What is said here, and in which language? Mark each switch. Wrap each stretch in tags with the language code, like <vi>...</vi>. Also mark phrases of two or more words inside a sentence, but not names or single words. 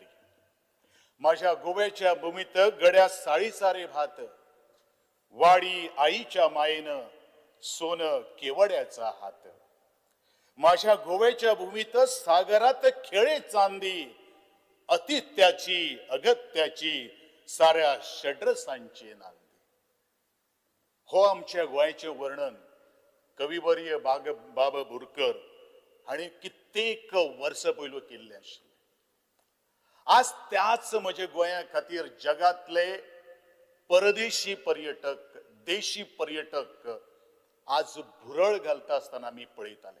<mr>माझ्या गोव्याच्या भूमीत गड्या साळीचारे भात, वाडी आईच्या मायेनं सोन केवड्याचा हात. माझ्या गोव्याच्या भूमीत सागरात खेळे चांदी, अतित्याची अगत्याची साऱ्या षड्रसांची नांदी.</mr> <kok>हो आमच्या गोंयचे वर्णन कविवर्य बाबा बोरकर हांणी कित्येक वर्सां पयलू केल्लें आशिल्लें. आज त्याच म्हज्या गोंया खातीर जगातले परदेशी पर्यटक, देशी पर्यटक आज भुरळ घालता आसतना आमी पळयताले.</kok>